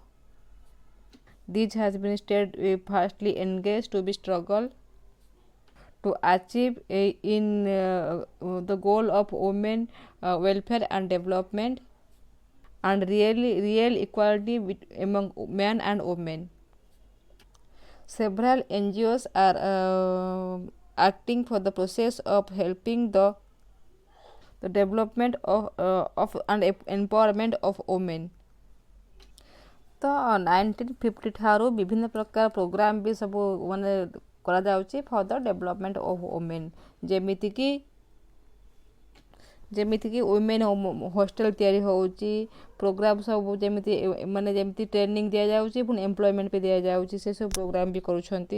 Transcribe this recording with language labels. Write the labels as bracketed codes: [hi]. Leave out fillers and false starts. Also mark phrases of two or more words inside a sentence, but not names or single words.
[en] This has been firstly engaged to be struggle to achieve in the goal of women welfare and development and real equality among men and women. Several NGOs are acting for the process of helping the development of and empowerment of women. [or] ତ 1950 ଠାରୁ ବିଭିନ୍ନ ପ୍ରକାର ପ୍ରୋଗ୍ରାମ ବି ସବୁ ମାନେ କରାଯାଉଛି [en] for the development of women, [or] ଯେମିତିକି [en] women hostel [or] ତିଆରି ହେଉଛି, ପ୍ରୋଗ୍ରାମ ସବୁ ଯେମିତି ଟ୍ରେନିଂ ଦିଆଯାଉଛି, ପୁଣି ଏମ୍ପ୍ଲୟମେଣ୍ଟ ବି ଦିଆଯାଉଛି, ସେସବୁ ପ୍ରୋଗ୍ରାମ ବି କରୁଛନ୍ତି।